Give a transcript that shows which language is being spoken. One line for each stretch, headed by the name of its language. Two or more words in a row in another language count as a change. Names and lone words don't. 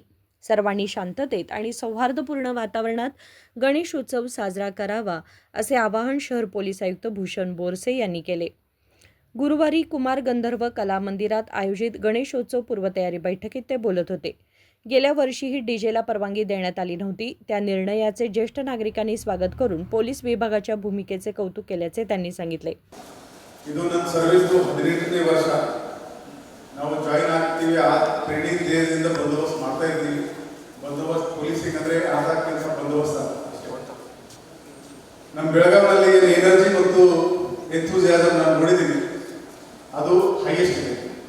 Marathi: सर्वांनी शांततेत आणि सौहार्दपूर्ण वातावरणात गणेशोत्सव साजरा करावा, असे आवाहन शहर पोलीस आयुक्त भूषण बोरसे यांनी केले. गुरुवारी कुमार गंधर्व कला मंदिरात आयोजित गणेशोत्सव पूर्वतयारी बैठकीत ते बोलत होते. गेल्या वर्षीही डीजेला परवानगी देण्यात आली नव्हती. त्या निर्णयाचे ज्येष्ठ नागरिकांनी स्वागत करून पोलीस विभागाच्या भूमिकेचे कौतुक केल्याचे त्यांनी सांगितले.
Kannada: ಇದು ನನ್ನ ಸರ್ವಿಸ್ 18ನೇ ವರ್ಷ. ನಾವು ಜಾಯಿನ್ ಆಗ್ತೀವಿ, ಆ ಟ್ರೈನಿಂಗ್ ಡೇದಿಂದ ಬಂದೋಬಸ್ತ್ ಮಾಡ್ತಾ ಇದ್ದೀವಿ. ಬಂದೋಬಸ್ತ್ ಪೊಲೀಸಿಂಗ್ ಅಂದರೆ ಆದ ಕೆಲಸ ಬಂದೋಬಸ್ತ್ ನಮ್ಮ ಬೆಳಗಾವಿನಲ್ಲಿ ಏನು ಎನರ್ಜಿ ಮತ್ತು ಎಂಥೂಸಿಯಾಸಮ್ ನಾವು ನೋಡಿದ್ದೀವಿ, ಅದು ಹೈಯೆಸ್ಟ್ ಇದೆ.